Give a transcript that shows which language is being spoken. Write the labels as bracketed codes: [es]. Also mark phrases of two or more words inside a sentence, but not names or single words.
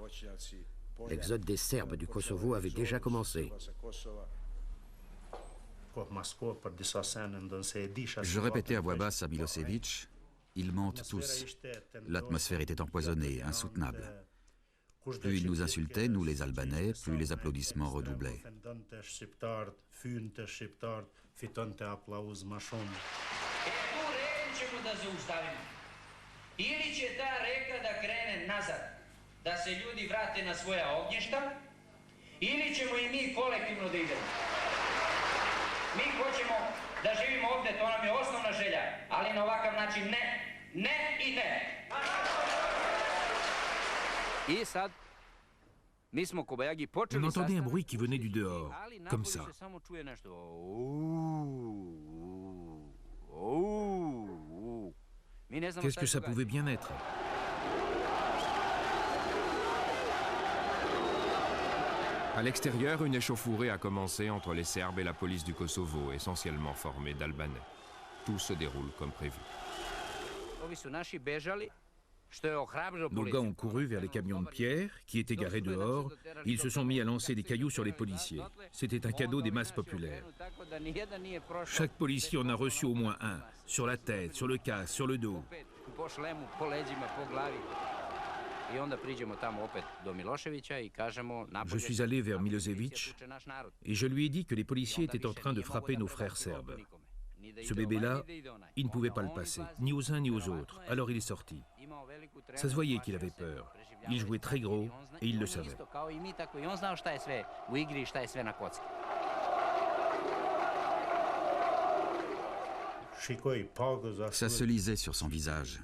[fr] L'exode des Serbes du Kosovo avait déjà commencé. Je répétais à voix basse à Milosevic, ils mentent tous. L'atmosphère était empoisonnée, insoutenable. Plus ils nous insultaient, nous les Albanais, plus les applaudissements redoublaient. [sr] Ili će ta reka da krene nazad, da se ljudi vrate na svoja ognjišta, ili ćemo i mi kolektivno da idemo. Mi hoćemo da živimo ovde, to nam je osnovna želja, ali na ovakav način ne, ne i ne. I sad, mi smo Kobajagi počeli [fr] On entendait un bruit qui venait du dehors, comme ça. [sr] se samo čuje nešto. [fr] Qu'est-ce que ça pouvait bien être? À l'extérieur, une échauffourée a commencé entre les Serbes et la police du Kosovo, essentiellement formée d'Albanais. Tout se déroule comme prévu. [sr] Ovi su naši bežali, što je ohrabrilo [fr] Nos gars ont couru vers les camions de pierre qui étaient garés dehors. Ils se sont mis à lancer des cailloux sur les policiers. C'était un cadeau des masses populaires. Chaque policier en a reçu au moins un, sur la tête, sur le casque, sur le dos. [sr] Po šlemu, po leđima, po glavi. I onda priđemo tamo opet do Miloševića i kažemo... [fr] Je suis allé vers Milosevic et je lui ai dit que les policiers étaient en train de frapper nos frères serbes. Ce bébé-là, il ne pouvait pas le passer, ni aux uns ni aux autres. Alors il est sorti. Ça se voyait qu'il avait peur. Il jouait très gros et il le savait. Ça se lisait sur son visage.